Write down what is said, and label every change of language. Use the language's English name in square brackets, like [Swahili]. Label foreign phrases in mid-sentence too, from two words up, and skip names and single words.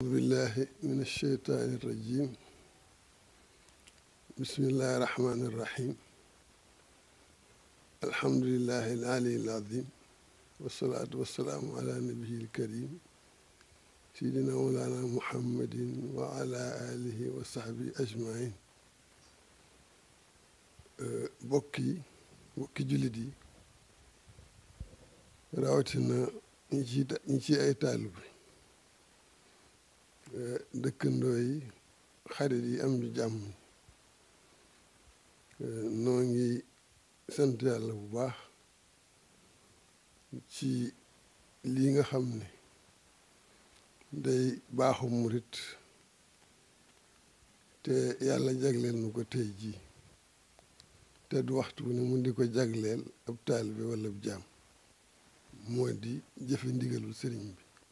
[Arabic] بالله من الشيطان الرجيم بسم الله الرحمن الرحيم الحمد لله العلي العظيم والصلاة والسلام على نبيه الكريم سيدنا مولانا محمد وعلى آله وصحبه أجمعين [Wolof] bokki jullit yi rawatina ñi ci ay taalibe dëkkandoo yi xarit yi am di jàmm noo ngi sant yàlla bu baax ci lii nga xam ne day baaxu murit te yàlla jagleel nu ko tey jii te du waxtu ne mu di ko jagleel ab taalibe wala ab jaam moo di jëfe ndigalul sëriñ bi